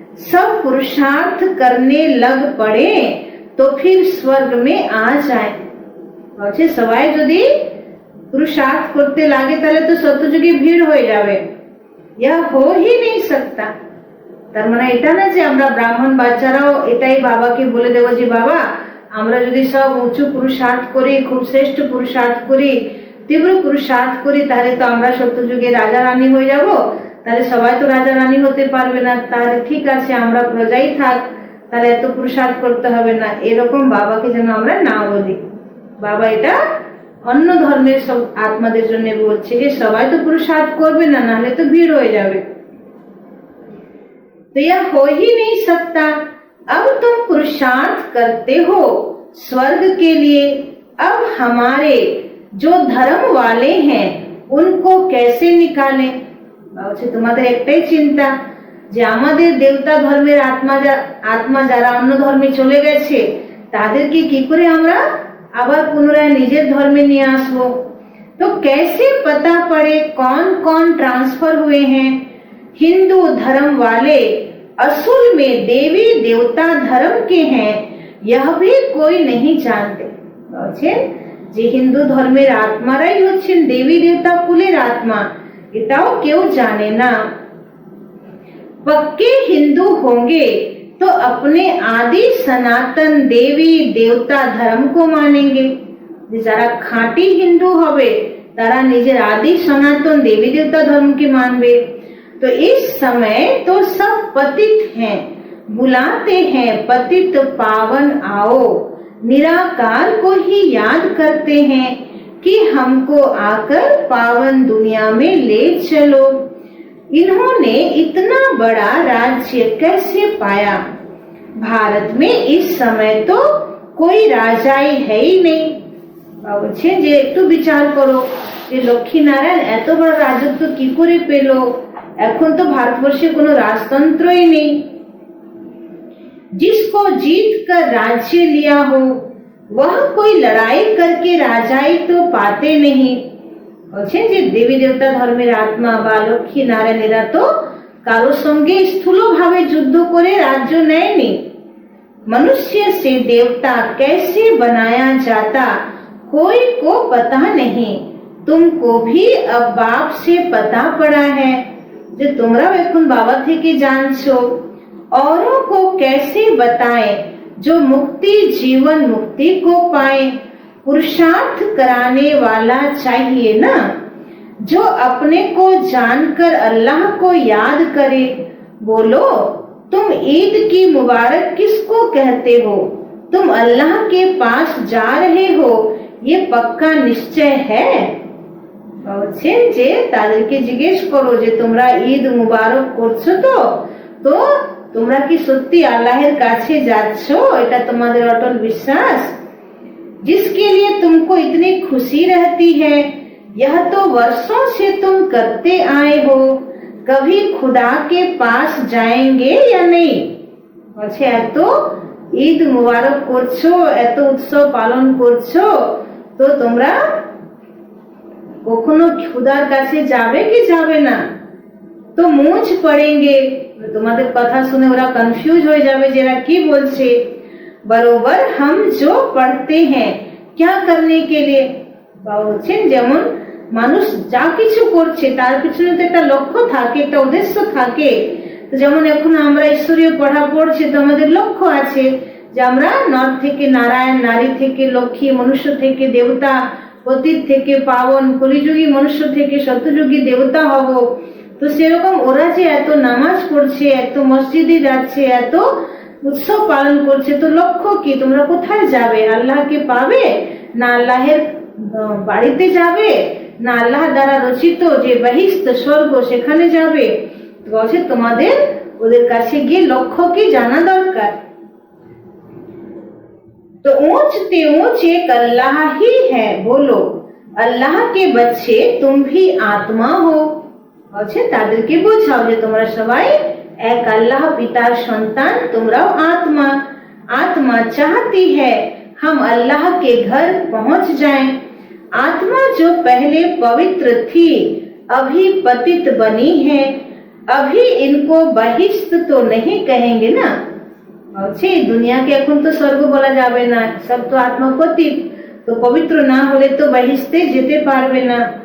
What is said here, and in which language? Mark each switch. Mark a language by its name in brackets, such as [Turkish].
[Hindi] सब पुरुषार्थ करने लग पड़े तो फिर स्वर्ग में आ जाए। [Bangla] বলছে সবাই যদি পুরুষার্থ করতে লাগে তাহলে তো সত্যযুগে ভিড় হয়ে যাবে। [Hindi] यह हो ही नहीं सकता। [Bangla] তার মানে এটা না যে আমরা ব্রাহ্মণ বাচ্চারাও এটাই বাবাকে বলে দেবো যে বাবা আমরা যদি সব উঁচু পুরুষার্থ করি, খুব শ্রেষ্ঠ পুরুষার্থ করি, তীব্র পুরুষার্থ করি, তাহলে তো আমরা সত্যযুগে রাজা রানী হয়ে যাব। তাহলে সবাই তো রাজা রানী হতে পারবে না, তাহলে ঠিক আছে আমরা প্রজাই থাক, তাহলে এত পুরুষার্থ করতে হবে না, এরকম বাবাকে যেন আমরা না বলি। বাবা এটা অন্য ধর্মের সব আত্মাদের জন্য বলছে যে সবাই তো পুরুষার্থ করবে না, নাহলে তো ভিড় হয়ে যাবে। [Hindi] तो यह हो ही नहीं सकता। अब तुम पुरुषार्थ करते हो स्वर्ग के लिए, अब हमारे जो धर्म वाले हैं उनको कैसे निकालें। [Bangla] তোমাদের একটাই চিন্তা যে আমাদের দেবতা ধর্মের আত্মা যারা অন্য ধর্মে চলে গেছে তাদেরকে কি করে আমরা আবার পুনরায় নিজের ধর্মে নিয়ে আসবো। [Hindi] तो कैसे पता पड़े कौन कौन ट्रांसफर हुए हैं। हिंदू धर्म वाले असूल में देवी देवता धर्म के हैं, यह भी कोई नहीं जानते। [Bangla] যে হিন্দু ধর্মের আত্মারাই হচ্ছেন দেবী দেবতা কুলের আত্মা, এটাও কেউ জানে না। [Hindi] पक्के हिंदू होंगे तो अपने आदि सनातन देवी देवता धर्म को मानेंगे। [Bangla] যারা খাঁটি হিন্দু হবে তারা নিজের আদি সনাতন দেবী দেবতা ধর্মকে মানবে। [Hindi] तो इस समय तो सब पतित हैं, बुलाते हैं पतित पावन आओ, निराकार को ही याद करते हैं कि हमको आकर पावन दुनिया में ले चलो। इन्होंने इतना बड़ा राज्य कैसे पाया। भारत में इस समय तो कोई राजाई है ही नहीं। [Bangla] বলছে যে একটু বিচার করো যে লক্ষ্মী নারায়ণ এত বড় রাজত্ব কি করে পেল। এখন তো ভারতবর্ষে কোনো রাজতন্ত্রই নেই। [Hindi] जिसको जीत कर राज्य लिया हो, वह कोई लड़ाई करके राजाई तो पाते नहीं। [Bangla] বলছেন যে দেবী দেবতা ধর্মের আত্মা বা লক্ষ্মী নারায়ণেরা তো কারোর সঙ্গে স্থূলভাবে যুদ্ধ করে রাজ্য নেয়নি। [Hindi] मनुष्य से देवता कैसे बनाया जाता कोई को पता नहीं। तुमको भी अब बाप से पता पड़ा है [Bangla] যে তোমরাও এখন বাবা থেকে জানছো। [Hindi] औरों को कैसे बताएं जो मुक्ति जीवन मुक्ति को पाए। पुरुषार्थ कराने वाला चाहिए ना, जो अपने को जानकर अल्लाह को याद करे। बोलो तुम ईद की मुबारक किसको कहते हो? तुम अल्लाह के पास जा रहे हो, ये पक्का निश्चय है। [Bangla] বলছেন যে তাদেরকে জিজ্ঞেস করো যে তোমরা ঈদ মুবারক করছো তো তোমরা কি সত্যি আল্লাহের কাছে যাচ্ছ? এটা তোমাদের অটল বিশ্বাস? [Hindi] जिसके लिए तुमको इतनी खुशी रहती है, यह तो वर्षों से तुम करते आए हो। कभी खुदा के पास जाएंगे या नहीं? [Bangla] বলছে এত ঈদ মুবারক করছো, এত উৎসব পালন করছো, তো তোমরা কখনো খুদার কাছে যাবে কি যাবে না? তো [Hindi] মুझ পড়েंगे, [Bangla] তোমাদের কথা শুনে ওরা কনফিউজ হয়ে যাবে যে এরা কি বলছে। [Hindi] बरोबर हम जो पढ़ते हैं क्या करने के लिए। [Bangla] বলছেন যেমন মানুষ যা কিছু করছে তার পিছনে তো একটা লক্ষ্য থাকে, একটা উদ্দেশ্য থাকে। তো যেমন এখন আমরা ঈশ্বরীয় পড়া পড়ছি, তো আমাদের লক্ষ্য আছে যে আমরা নর থেকে নারায়ণ, নারী থেকে লক্ষ্মী, মনুষ্য থেকে দেবতা, পতিত থেকে পাবন, কলিযুগী মনুষ্য থেকে সত্যযুগী দেবতা হব। তো সেরকম ওরা যে এত নামাজ পড়ছে, এত মসজিদে যাচ্ছে, এত উৎসব পালন করছে, তো লক্ষ্য কি? তোমরা কোথায় যাবে? আল্লাহকে পাবে, না আল্লাহের বাড়িতে যাবে, না আল্লাহ দ্বারা রচিত যে বহিষ্ঠ স্বর্গ সেখানে যাবে? বলছে তোমাদের ওদের কাছে গিয়ে লক্ষ্য কি জানা দরকার। [Hindi] तो ऊंच ते ऊंच एक अल्लाह ही है, बोलो अल्लाह के बच्चे तुम भी आत्मा हो। [Bangla] বলছে তাদেরকে বোঝাও যে তোমরা সবাই এক আল্লাহ পিতার সন্তান, তোমরাও আত্মা। [Hindi] आत्मा चाहती है हम अल्लाह के घर पहुंच जाएं। आत्मा जो पहले पवित्र थी अभी पतित बनी है, अभी इनको बहिष्ठ तो नहीं कहेंगे ना। [Bangla] বলছে দুনিয়াকে এখন তো স্বর্গ বলা যাবে না, সব তো আত্মা পতিত, তো পবিত্র না হলে তো বহিষ্ঠে যেতে পারবে না।